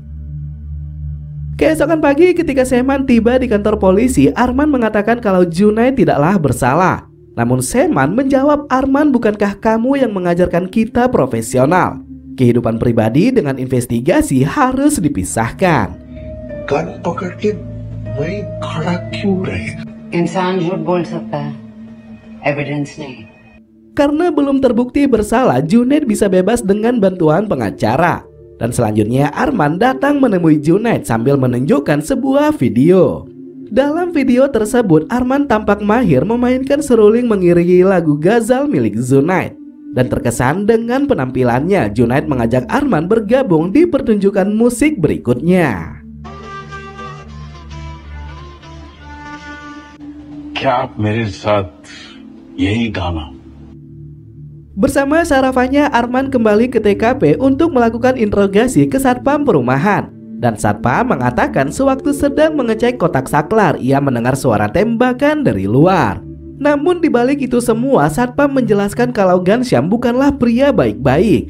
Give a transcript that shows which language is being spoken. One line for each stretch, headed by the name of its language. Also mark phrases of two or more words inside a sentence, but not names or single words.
Indonesian: Keesokan pagi ketika Seman tiba di kantor polisi, Arman mengatakan kalau Junaid tidaklah bersalah. Namun Seman menjawab, "Arman, bukankah kamu yang mengajarkan kita profesional? Kehidupan pribadi dengan investigasi harus dipisahkan."
Hindi: गन पकड़ के वही खड़ा क्यों रहे? इंसान झूठ बोल सकता है, एविडेंस नहीं.
Indonesian: Karena belum terbukti bersalah, Junaid bisa bebas dengan bantuan pengacara. Dan selanjutnya Arman datang menemui Junaid sambil menunjukkan sebuah video. Dalam video tersebut, Arman tampak mahir memainkan seruling mengiringi lagu Ghazal milik Junaid. Dan terkesan dengan penampilannya, Junaid mengajak Arman bergabung di pertunjukan musik berikutnya.
Hindi: क्या आप मेरे साथ यही गाना?
Indonesian: Bersama Sarafanya, Arman kembali ke TKP untuk melakukan interogasi ke Satpam perumahan. Dan Satpam mengatakan sewaktu sedang mengecek kotak saklar, ia mendengar suara tembakan dari luar. Namun dibalik itu semua, Satpam menjelaskan kalau Ghanshyam bukanlah pria baik-baik.